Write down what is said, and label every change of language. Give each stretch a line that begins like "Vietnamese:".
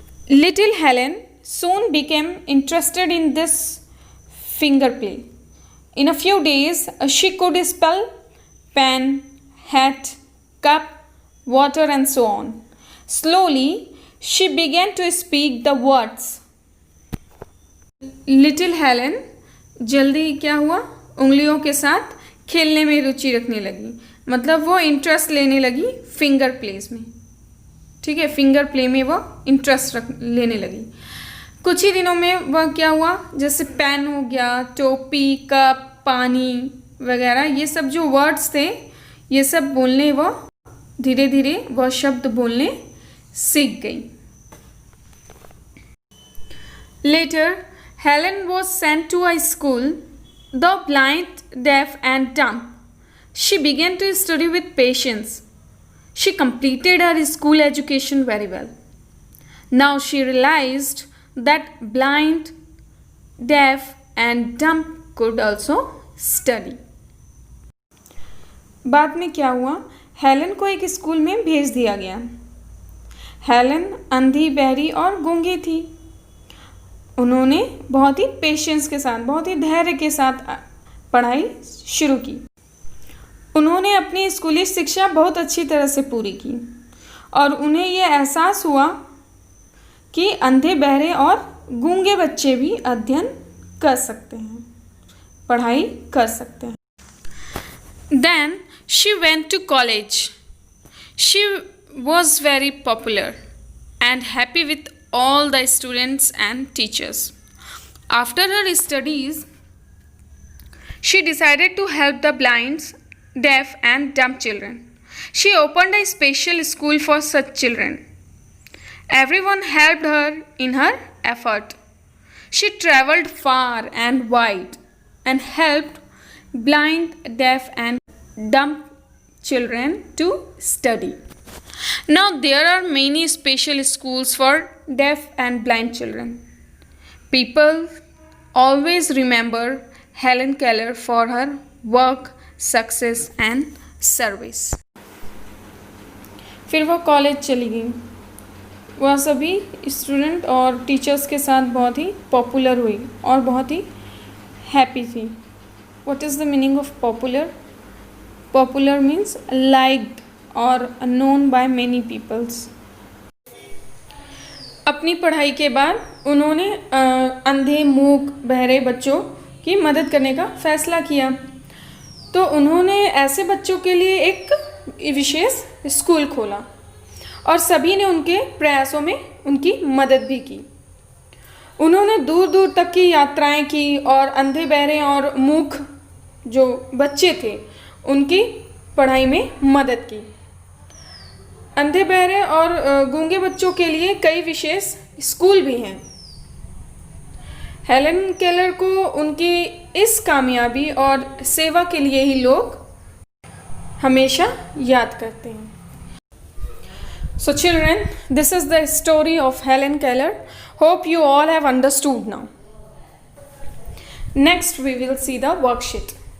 English: Little Helen soon became interested in this finger play. In a few days, she could spell pen, hat, cup, water, and so on. Slowly, she began to speak the words.
Hindi: Little Helen जल्दी क्या हुआ, उंगलियों के साथ खेलने में रुचि रखने लगी, मतलब वो इंटरेस्ट लेने लगी फिंगर प्लेस में. ठीक है, फिंगर प्ले में वो इंटरेस्ट लेने लगी. कुछ ही दिनों में वह क्या हुआ, जैसे पेन हो गया, टोपी, कप, पानी वगैरह, ये सब जो वर्ड्स थे ये सब बोलने वो धीरे धीरे वह शब्द बोलने सीख गई.
English: Later, Helen was sent to a school, the blind, deaf and dumb. She began to study with patience. She completed her school education very well. Now she realized that blind, deaf and dumb could also study.
Hindi: बाद में क्या हुआ, Helen को एक school में भेज दिया गया. हेलन अंधी, बहरी और गूंगी थी. उन्होंने बहुत ही पेशेंस के साथ, बहुत ही धैर्य के साथ पढ़ाई शुरू की. उन्होंने अपनी स्कूली शिक्षा बहुत अच्छी तरह से पूरी की और उन्हें यह एहसास हुआ कि अंधे, बहरे और गूंगे बच्चे भी अध्ययन कर सकते हैं, पढ़ाई कर सकते हैं.
English: Then she went to college. She was very popular and happy with all the students and teachers. After her studies, she decided to help the blind, deaf and dumb children. She opened a special school for such children. Everyone helped her in her effort. She traveled far and wide and helped blind, deaf and dumb children to study. Now there are many special schools for deaf and blind children. People always remember Helen Keller for her work, success and service.
Hindi: फिर वो college चली गई. वह सभी student और teachers के साथ बहुत ही पॉपुलर हुई और बहुत ही हैप्पी थी.
English: What is the meaning of popular? Popular means liked or known by many peoples.
Hindi: अपनी पढ़ाई के बाद उन्होंने अंधे, मूक, बहरे बच्चों की मदद करने का फैसला किया. तो उन्होंने ऐसे बच्चों के लिए एक विशेष स्कूल खोला और सभी ने उनके प्रयासों में उनकी मदद भी की. उन्होंने दूर दूर तक की यात्राएं की और अंधे, बहरे और मूक जो बच्चे थे उनकी पढ़ाई में मदद की. अंधे, बहरे और गूंगे बच्चों के लिए कई विशेष स्कूल भी हैं. हेलन केलर को उनकी इस कामयाबी और सेवा के लिए ही लोग हमेशा याद करते हैं.
English: So children, this is the story of Helen Keller. Hope you all have understood now. Next we will see the worksheet.